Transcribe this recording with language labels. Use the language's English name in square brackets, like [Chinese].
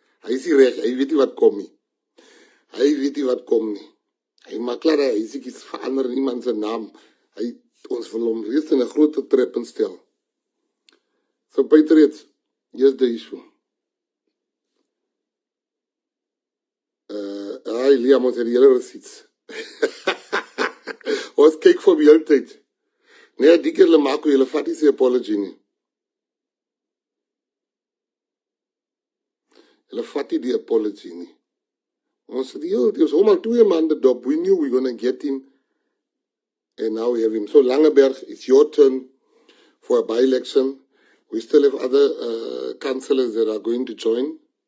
[Afrikaans] Hy is nie reg, hy weet nie wat kom nie. Hy weet nie wat kom nie. Hy maak klaar, hy is iets verander in iemand se naam. Ons wil hom reeds in 'n groot trap instel. [English] So Patriots, here's the issue. [Afrikaans] Liam, ons het die hele receipts. Ons kyk vir die hele tyd. Nee, die keer maak julle vat nie sy apology nie. Julle vat nie die apology nie. Ons het ons hom al 2 maande dop. [English] We knew we were going to get him. And now we have him. So Langeberg, it's your turn for a by-election. We still have other councillors that are going to join.